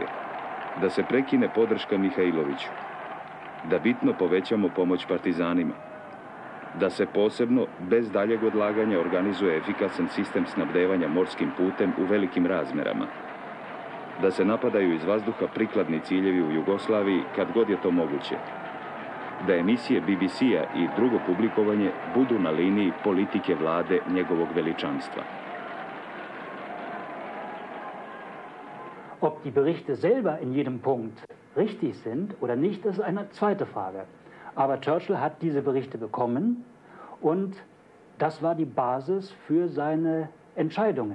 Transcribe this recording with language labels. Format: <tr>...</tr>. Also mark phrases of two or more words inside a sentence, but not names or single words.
<sr>Da se prekine podrška Mihajloviću, da bitno povećamo pomoć partizanima, da se posebno, bez daljeg odlaganja, organizuje efikasan sistem snabdevanja morskim putem u velikim razmerama, da se napadaju iz vazduha prikladni ciljevi u Jugoslaviji kad god je to moguće, da emisije BBC-a i drugo publikovanje budu na liniji politike vlade njegovog veličanstva.</sr> <de>Ob die Berichte selber in jedem Punkt richtig sind oder nicht, das ist eine zweite Frage. Aber Churchill hat diese Berichte bekommen und das war die Basis für seine Entscheidungen.</de>